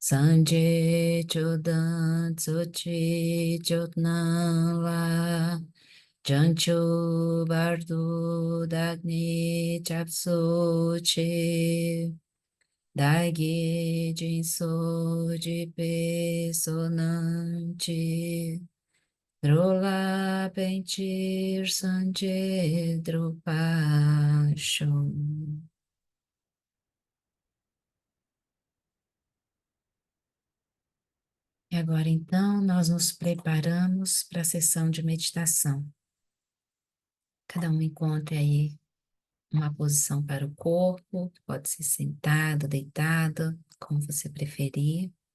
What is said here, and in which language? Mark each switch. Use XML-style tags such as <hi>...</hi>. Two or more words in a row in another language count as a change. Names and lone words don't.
<bo>སངས་རྒྱས་ཆོས་དང་ཚོགས་ཀྱི་མཆོག་རྣམས་ལ། བྱང་ཆུབ་བར་དུ་བདག་ནི་སྐྱབས་སུ་མཆི། བདག་གིས་སྦྱིན་སོགས་བགྱིས་པའི་བསོད་ནམས་ཀྱིས། འགྲོ་ལ་ཕན་ཕྱིར་སངས་རྒྱས་འགྲུབ་པར་ཤོག.</bo> <pt>E agora, então, nós nos preparamos para a sessão de meditação. Cada um encontre aí uma posição para o corpo, pode ser sentado, deitado, como você preferir.</pt>